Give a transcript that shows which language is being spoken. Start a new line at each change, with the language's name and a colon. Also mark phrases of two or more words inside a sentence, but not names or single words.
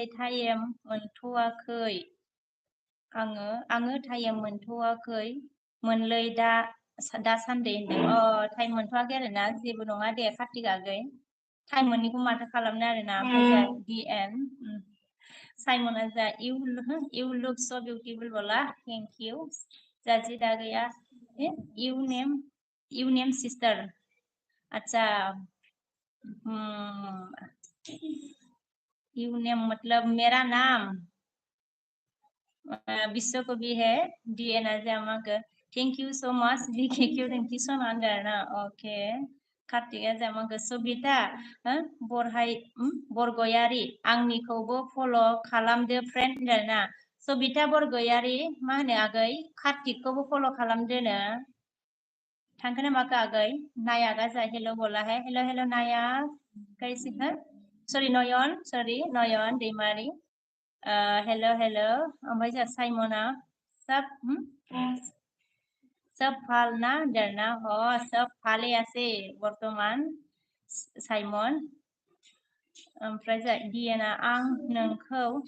Bodo: टाइम मोनथ'वाखै आङो टाइम मोनथ'वाखै मोनलै दासान्दि होनदों टाइम मोनथ'वाखै आरोना जेबो नङा दे कार्तिक आगै टाइम मोनैखौ माथो खालामनो आरोना ओमफ्राय डिएन साइमना जा
English: you look so beautiful
Bodo: बोला
English: thank you
Bodo: जाजी दा गया
English: you name sister
Bodo: अच्छा
English: you name
Hindi: मतलब मेरा नाम विश्व कवि है डीएन जामागो
English: thank you so much thank you so much
Hindi: ना ओके कार्तिका जामागो सबिता
Bodo: बरगयारि आंनिखौबो फल' खालामदो फ्रेन्ड होनदोंना सबिता बरगयारि मा होनो आगै कार्तिकखौबो फल' खालामदोनो थांखो ना माखो आगै नाया गाजा हेल'
Hindi: बोला है
Bodo: हेल' नाया
Hindi: कैसे है
Bodo: सरि नयन दैमारि हेलो ओमफ्राय जा साइमना सब फाल ना होनदोंना सब फालियासै बर्तमान साइमन ओमफ्राय जा डिएनआ आं नोंखौ